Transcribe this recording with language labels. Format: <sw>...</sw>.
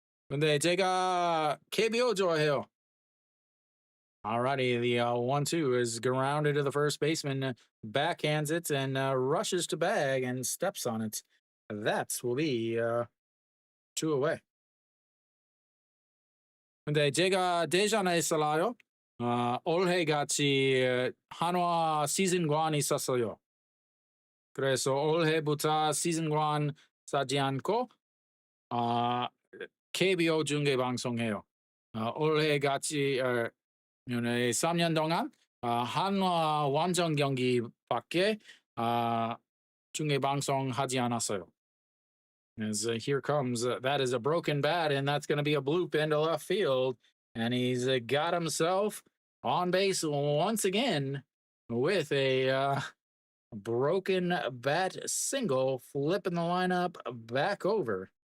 <ko>근데 제가 KBO 좋아해요.</ko> <en>Alrighty, the 1-2 is grounded to the first baseman, backhands it, and rushes to bag and steps on it. That will be 2 away.</en> <ko>근데 제가 대전에 살아요. 올해 같이 한화 시즌권 있었어요. 그래서 올해부터 시즌권 사지 않고 KBO 중계 방송해요. 올해 같이 3년 동안 한화 완전 경기밖에 중계 방송하지 않았어요.</ko> <en>As here comes, that is a broken bat, and that's going to be a bloop into left field. And he's got himself on base once again with a broken bat single, flipping the lineup back over.</en>